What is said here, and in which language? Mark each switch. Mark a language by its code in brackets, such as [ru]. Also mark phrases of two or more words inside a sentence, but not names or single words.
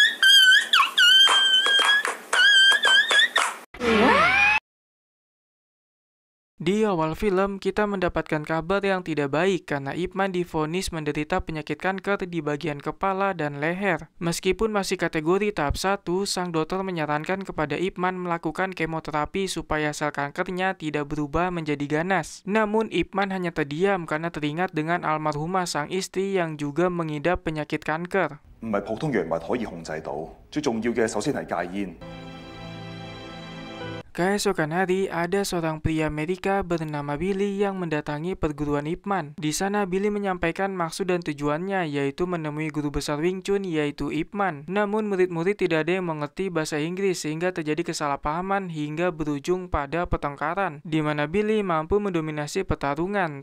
[id] Di awal film, kita mendapatkan kabar yang tidak baik karena Ip Man divonis menderita penyakit kanker di bagian kepala dan leher. Meskipun masih kategori tahap 1, sang dokter menyarankan kepada Ip Man melakukan kemoterapi supaya sel kankernya tidak berubah menjadi ganas. Namun Ip Man hanya terdiam karena teringat dengan almarhumah sang istri yang juga mengidap penyakit kanker. [yue] 唔係普通藥物可以控制到，最重要嘅首先係戒煙。 [id] Keesokan hari, ada seorang pria Amerika bernama Billy yang mendatangi perguruan Ip Man. Di sana, Billy menyampaikan maksud dan tujuannya, yaitu menemui guru besar Wing Chun, yaitu Ip Man. Namun, murid-murid tidak ada yang mengerti bahasa Inggris, sehingga terjadi kesalahpahaman hingga berujung pada pertengkaran, di mana Billy mampu mendominasi pertarungan.